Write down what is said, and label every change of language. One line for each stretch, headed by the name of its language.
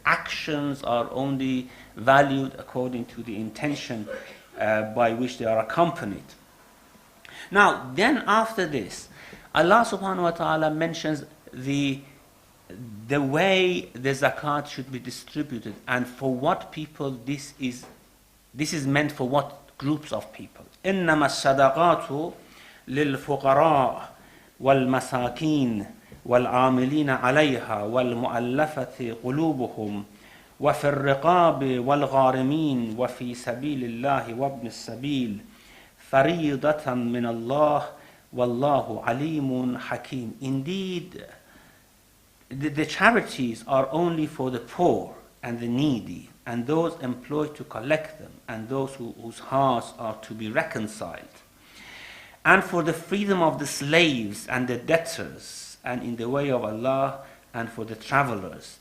English: Actions are only valued according to the intention by which they are accompanied. Now, then after this, Allah subhanahu wa ta'ala mentions the way the zakat should be distributed, and for what people this is meant, for what groups of people.
Arabic: إنما الصدقات للفقراء والمساكين والعاملين عليها والمؤلفة قلوبهم وفي الرقاب والغارمين وفي سبيل الله وابن السبيل فريضة من الله والله عليم حكيم.
English: Indeed, the charities are only for the poor and the needy and those employed to collect them and those whose hearts are to be reconciled, and for the freedom of the slaves and the debtors, and in the way of Allah, and for the travelers.